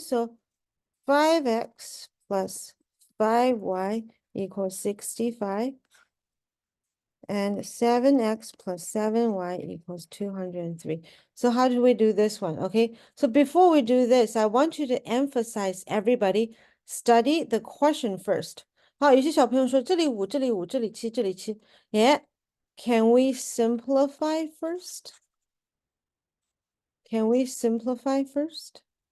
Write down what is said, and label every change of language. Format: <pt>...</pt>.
<en>So 5x plus 5y equals 65. And 7x plus 7y equals 203. So how do we do this one? Okay, so before we do this, I want you to emphasize everybody study the question first.</en> <zh>好，有些小朋友说这里5，这里5，这里7，这里7。</zh> <en>Yeah, can we simplify first? Can we simplify first?</en>